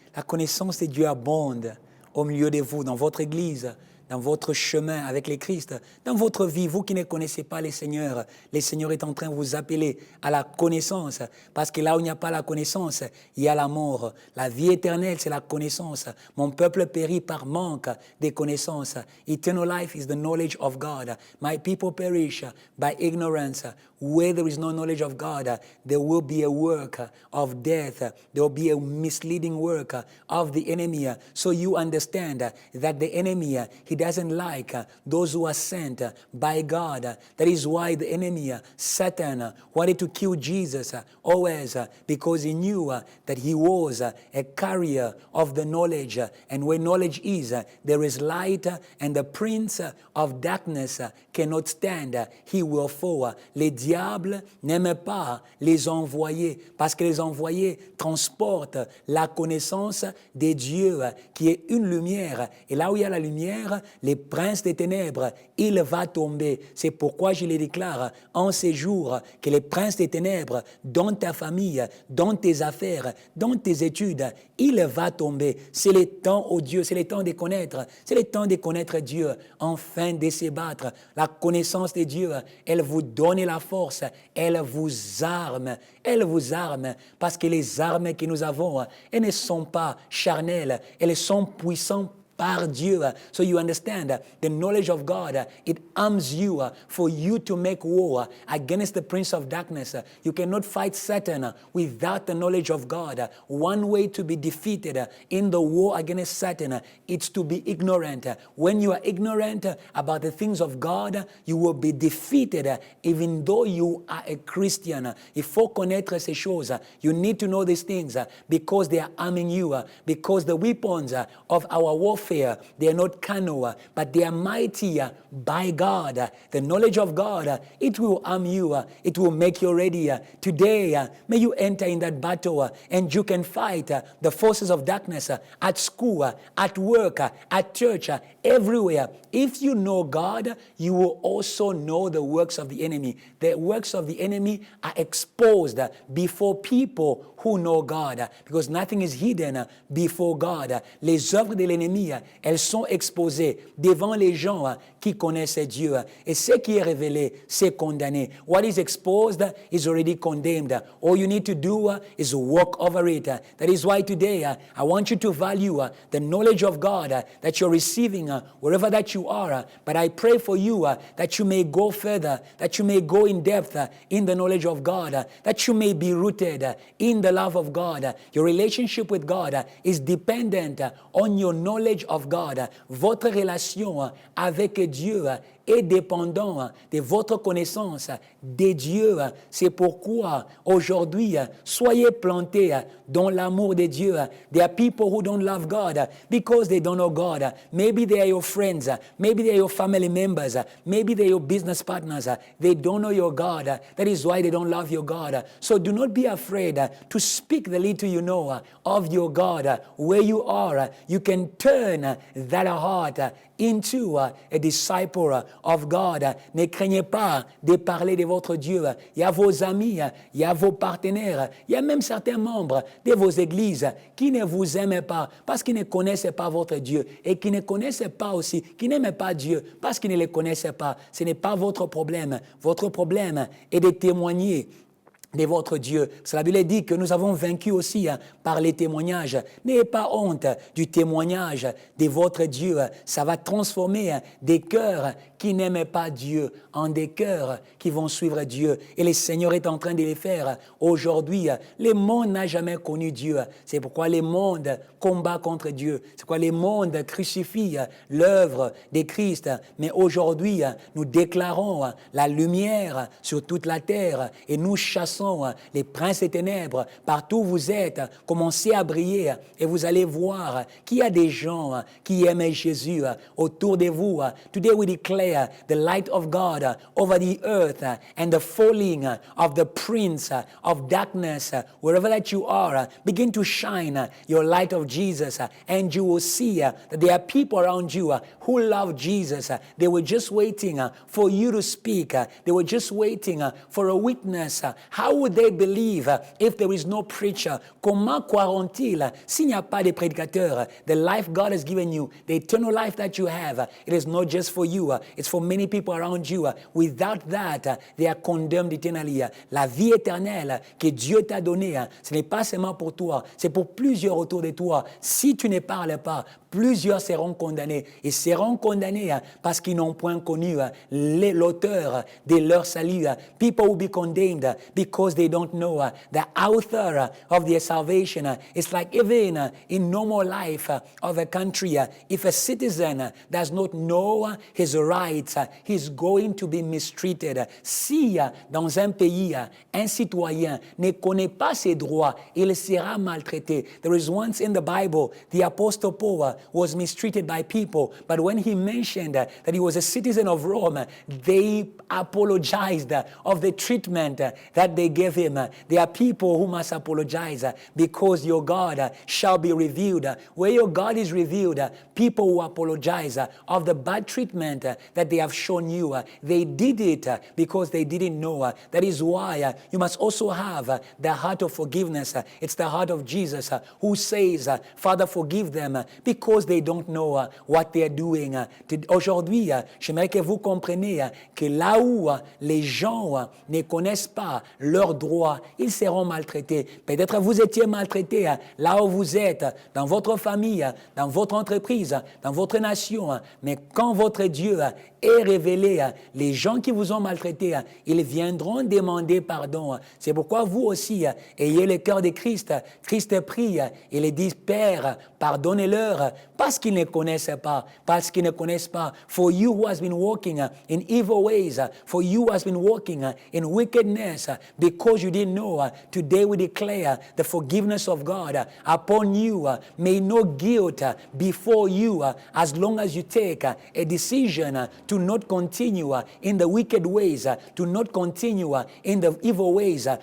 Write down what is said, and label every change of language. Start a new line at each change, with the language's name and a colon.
French: La connaissance de Dieu abonde au milieu de vous, dans votre église, dans votre chemin avec le Christ, dans votre vie. Vous qui ne connaissez pas le Seigneur est en train de vous appeler à la connaissance, parce que là où il n'y a pas la connaissance, il y a la mort. La vie éternelle, c'est la connaissance. Mon peuple périt par manque de connaissances.
English: Eternal life is the knowledge of God. My people perish by ignorance. Where there is no knowledge of God, there will be a work of death. There will be a misleading work of the enemy. So you understand that the enemy, he doesn't like those who are sent by God. That is why the enemy, Satan, wanted to kill Jesus always, because he knew that he was a carrier of the knowledge. And where knowledge is, there is light, and the prince of darkness cannot stand. He will fall.
French: Les diables n'aiment pas les envoyés, parce que les envoyés transportent la connaissance de Dieu, qui est une lumière. Et là où il y a la lumière, les princes des ténèbres, il va tomber. C'est pourquoi je le déclare en ces jours, que les princes des ténèbres, dans ta famille, dans tes affaires, dans tes études, il va tomber. C'est le temps, oh Dieu, c'est le temps de connaître. C'est le temps de connaître Dieu, enfin de se battre. La connaissance de Dieu, elle vous donne la force, elle vous arme, parce que les armes que nous avons, elles ne sont pas charnelles, elles sont puissantes par Dieu.
English: So you understand the knowledge of God, it arms you for you to make war against the prince of darkness. You cannot fight Satan without the knowledge of God. One way to be defeated in the war against Satan, it's to be ignorant. When you are ignorant about the things of God, you will be defeated even though you are a Christian.
French: Il faut connaître ces choses.
English: You need to know these things because they are arming you, because the weapons of our warfare, they are not carnal, but they are mighty by God. The knowledge of God, it will arm you. It will make you ready. Today, may you enter in that battle and you can fight the forces of darkness at school, at work, at church, everywhere. If you know God, you will also know the works of the enemy. The works of the enemy are exposed before people who know God, because nothing is hidden before God.
French: Les œuvres de l'ennemi, elles sont exposées devant les gens qui connaissent Dieu. Et ce qui est révélé, c'est condamné.
English: What is exposed is already condemned. All you need to do is walk over it. That is why today I want you to value the knowledge of God that you're receiving wherever that you are. But I pray for you that you may go further, that you may go in depth in the knowledge of God, that you may be rooted in the love of God. Your relationship with God is dependent on your knowledge of God.
French: Votre relation avec Dieu est dépendant de votre connaissance de Dieu. C'est pourquoi aujourd'hui, soyez plantés dans l'amour de Dieu.
English: There are people who don't love God because they don't know God. Maybe they are your friends, maybe they are your family members, maybe they are your business partners. They don't know your God. That is why they don't love your God. So do not be afraid to speak the little you know of your God. Where you are, you can turn that heart into a disciple of God.
French: Ne craignez pas de parler de votre Dieu. Il y a vos amis, il y a vos partenaires, il y a même certains membres de vos églises qui ne vous aiment pas parce qu'ils ne connaissent pas votre Dieu et qui ne connaissent pas aussi, qui n'aiment pas Dieu parce qu'ils ne le connaissent pas. Ce n'est pas votre problème. Votre problème est de témoigner de votre Dieu. Parce que la Bible dit que nous avons vaincu aussi par les témoignages. N'ayez pas honte du témoignage de votre Dieu. Ça va transformer des cœurs qui n'aiment pas Dieu en des cœurs qui vont suivre Dieu. Et le Seigneur est en train de les faire aujourd'hui. Le monde n'a jamais connu Dieu. C'est pourquoi le monde combat contre Dieu. C'est pourquoi le monde crucifie l'œuvre de Christ. Mais aujourd'hui, nous déclarons la lumière sur toute la terre et nous chassons les princes des ténèbres. Partout où vous êtes, commencez à briller et vous allez voir qu'il y a des gens qui aiment Jésus autour de vous.
English: Today we declare the light of God over the earth and the falling of the prince of darkness. Wherever that you are, begin to shine your light of Jesus and you will see that there are people around you who love Jesus. They were just waiting for you to speak. They were just waiting for a witness. How would they believe if there is no preacher?
French: Comment croiront-ils s'il n'y a pas de prédicateur?
English: The life God has given you, the eternal life that you have, it is not just for you. It's for many people around you. Without that, they are condemned eternally.
French: La vie éternelle que Dieu t'a donnée, ce n'est pas seulement pour toi, c'est pour plusieurs autour de toi. Si tu ne parles pas, plusieurs seront condamnés. Ils seront condamnés parce qu'ils n'ont point connu l'auteur de leur salut.
English: People will be condemned because they don't know the author of their salvation. It's like even in normal life of a country, if a citizen does not know his rights, he's going to be mistreated.
French: Si dans un pays, un citoyen ne connaît pas ses droits, il sera maltraité.
English: There is once in the Bible, the Apostle Paul was mistreated by people, but when he mentioned that he was a citizen of Rome, they apologized of the treatment that they gave him. There are people who must apologize because your God shall be revealed. Where your God is revealed, people will apologize of the bad treatment that they have shown you. They did it because they didn't know. That is why you must also have the heart of forgiveness. It's the heart of Jesus who says, Father, forgive them because because they don't know what they are doing.
French: Aujourd'hui, j'aimerais que vous compreniez que là où les gens ne connaissent pas leurs droits, ils seront maltraités. Peut-être vous étiez maltraité là où vous êtes, dans votre famille, dans votre entreprise, dans votre nation. Mais quand votre Dieu est révélé, les gens qui vous ont maltraité, ils viendront demander pardon. C'est pourquoi vous aussi, ayez le cœur de Christ. Christ prie et il dit, Père, pardonnez-leur parce qu'ils ne connaissent pas, parce qu'ils ne connaissent pas.
English: For you who has been walking in evil ways, for you who has been walking in wickedness, because you didn't know, today we declare the forgiveness of God upon you. May no guilt before you as long as you take a decision to not continue in the wicked ways, to not continue in the evil ways.